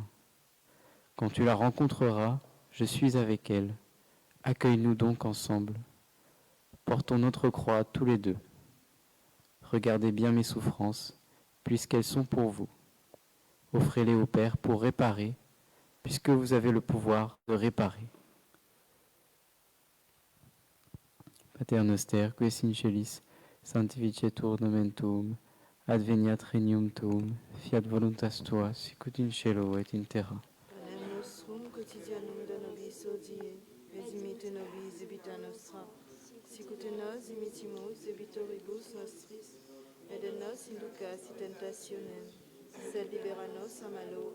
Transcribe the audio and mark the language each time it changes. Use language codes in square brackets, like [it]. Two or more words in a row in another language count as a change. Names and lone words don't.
[fr] Quand tu la rencontreras, je suis avec elle. Accueille-nous donc ensemble. Portons notre croix tous les deux. Regardez bien mes souffrances, puisqu'elles sont pour vous. Offrez-les au Père pour réparer, puisque vous avez le pouvoir de réparer. [la] Pater noster, quis in celis, sanctificetur nomen tuum, adveniat regnum tuum, fiat voluntas tua, sicut in cielo et in terra. Panem nostrum quotidianum da nobis hodie, et dimitte nobis debita nostra, sicut nos dimittimus debitoribus nostris, et de nos inducas in tentationem, sed libera nos a malo.